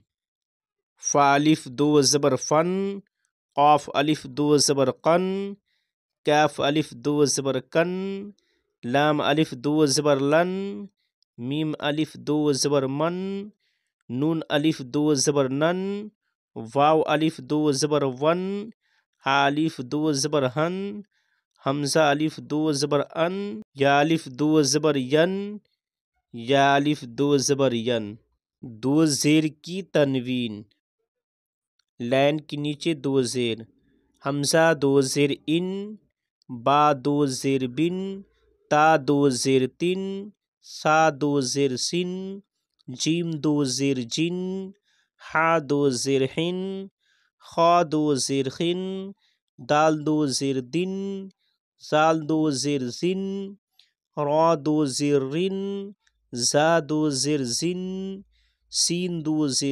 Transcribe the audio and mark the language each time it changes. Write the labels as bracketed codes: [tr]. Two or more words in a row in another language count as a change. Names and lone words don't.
[ur] فا الف دو زبر فن، قاف الف دو زبر قن، کاف الف دو زبر کن، لام الف دو زبر لن، میم الف دو زبر من، نون الف دو زبر نن، واو الف دو زبر ون، ہا الف دو زبر ہن، حمزہ الف دو زبر ان، یا الف دو زبر ین، یا الف دو زبر ین۔ دو زیر کی تنوین: لائن کے نیچے دو زیر: حمزہ دو زیر ان، با دو زیر بن، تا دو زیر تن، سا دو زیر سن، جیم دو زیر جن، حا دو زیر حن، خا دو زیر خن، دال دو زیر دن، زال دو زیر زن، را دو زیر رن، زا دو زیر زن، سین دو زیر